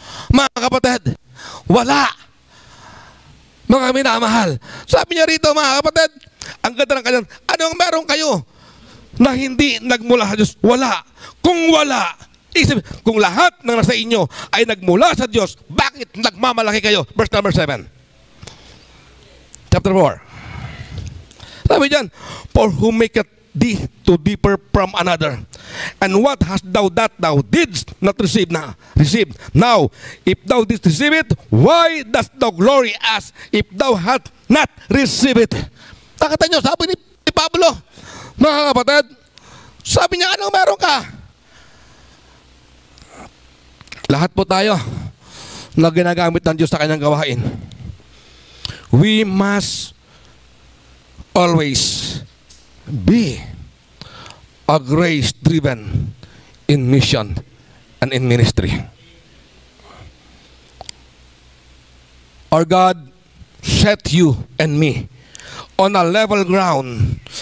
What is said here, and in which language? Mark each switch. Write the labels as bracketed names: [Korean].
[Filipino] Mga kapatid, wala. Mga minamahal. Sabi niya rito, mga kapatid, ang ganda ng kanyang, ano ang meron kayo na hindi nagmula sa Diyos? Wala. Kung wala, isip, kung lahat ng nasa inyo ay nagmula sa Diyos, bakit nagmamalaki kayo? [English] Verse number 7. Chapter 4. [Filipino] Sabi diyan, [English] for who maketh thee to differ from another? And what hast thou that thou didst not receive now? Now, if thou didst receive it, why dost thou glory as if thou hast not received it? [Filipino] Nakita nyo, sabi ni Pablo, mga kapatid, sabi niya, anong meron ka? Lahat po tayo na ginagamit ng Diyos sa kanyang gawain. [English] We must always be a grace-driven in mission and in ministry. Our God set you and me on a level ground.